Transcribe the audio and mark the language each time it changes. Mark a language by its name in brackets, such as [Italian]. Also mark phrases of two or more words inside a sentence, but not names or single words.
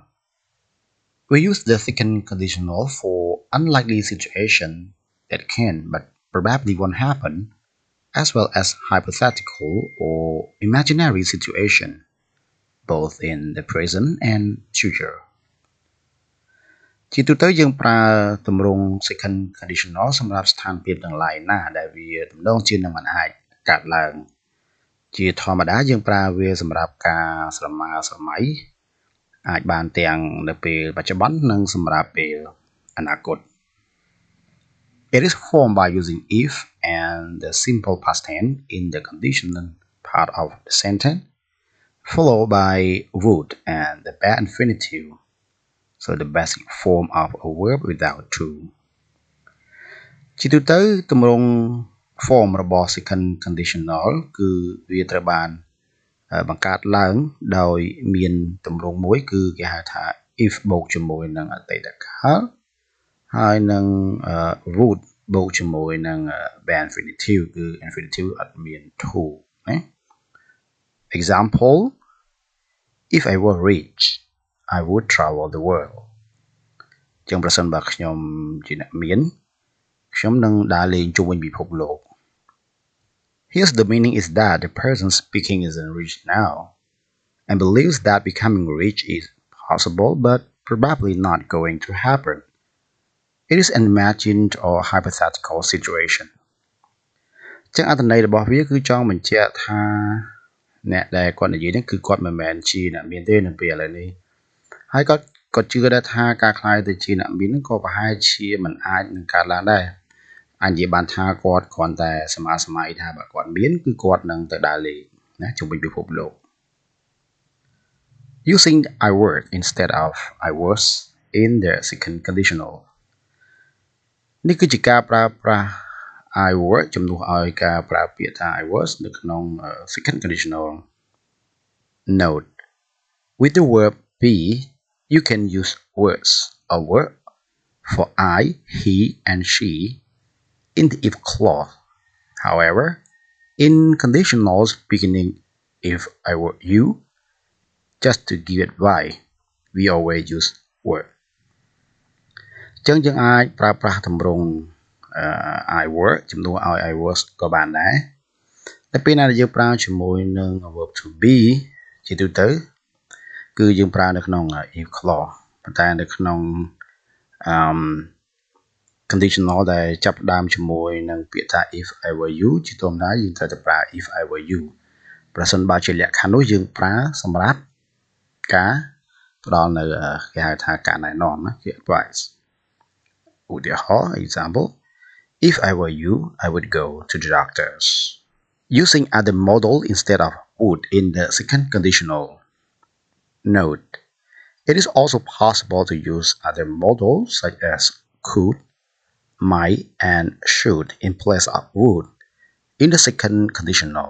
[English] We use the second conditional for unlikely situation that can but probably won't happen, as well as hypothetical or imaginary situation, both in the present and future. [Khmer] ជាទូទៅយើងប្រើទម្រង់ [English] second conditional [Khmer] សម្រាប់ស្ថានភាពទាំងឡាយណាដែលវាទំ នងជានឹងមិនអាចកើតឡើងជាធម្មតាយើងប្រើវាសម្រាប់ការស្រមើស្រមៃអាចបានទាំងនៅពេលបច្ចុប្បន្ននិងសម្រាប់ពេលអនាគត [English] It is formed by using if and the simple past tense in the conditional part of the sentence followed by would and the bad infinitive. So the basic form of a verb without to [Khmer] ជាទូទៅទម្រង់ form របស់ [English] second conditional [Khmer] គឺវាត្រូវបានបង្កើតឡើងដោយ មានទម្រង់មួយគឺគេហៅថា if បូកជាមួយនឹងអតីតកាលហើយនឹង would បូក ជាមួយនឹង bad infinitive គឺ infinitive អត់មាន to ណា [English] Example If I were rich I would travel the world [Khmer] ចឹងប្រសិនបើខ្ញុំជាអ្នកមានខ្ញុំនឹងដើរលេងជុំវិញពិភពលោក [English] Here's the meaning is that the person speaking isn't rich now and believes that becoming rich is possible but probably not going to happen. It is an imagined or hypothetical situation. [Khmer] ចឹងអត្ថន័យរបស់វាគឺចង់បញ្ជាក់ថាអ្នកដែលគាត់និយាយនេះគឺគាត់មិនមែនជាអ្នកមានទេនៅពេលឥឡូវនេះហើយគាត់ជឿដែរថាការខ្លាយទៅជាអ្នកមាននឹងក៏ប្រហែលជាមិនអាចនឹងកើតឡើងដែរអាចនិយាយបានថាគាត់គ្រាន់តែសមាសម័យថាបើគាត់មានគឺគាត់នឹងទៅដើរលេងណាជុំវិញពិភពលោក [English] Using I word instead of I was in the second conditional [Khmer] នេះគឺជាការប្រើប្រាស់ I word ជំនួសឲ្យការប្រើពាក្យថា I was នៅក្នុង second conditional [English] Note with the verb be you can use words or verb for I, he and she in the if clause. However, in conditionals beginning if I were you, just to give advice, we always use were. [Khmer] ចឹងយើងអាចប្រើប្រាស់ទម្រង់ [English] I were [Khmer] ជំនួសឲ្យ [English] I was [Khmer] ក៏បានដែរតែពេលណាដែលយើងប្រើជាមួយនឹង [English] verb to be [Khmer] ជាទូទៅគឺយើងប្រើនៅក្នុង [English] if clause [Khmer] ប៉ុន្តែនៅក្នុង conditional ដែលចាប់ផ្ដើមជាមួយនឹងពាក្យថា [English] if I were you [Khmer] ជាធម្មតាយើងត្រូវតែប្រើ [English] if I were you [Khmer] ប្រ សិនបើជាលក្ខខណ្ឌនោះយើងប្រើសម្រាប់ការផ្ដល់នៅគេហៅថាការណែនាំណាជា advice ឧទាហរណ៍ [English] example if I were you I would go to the doctors using other modal instead of would in the second conditional note it is also possible to use other modals such as could might and should in place of would in the second conditional.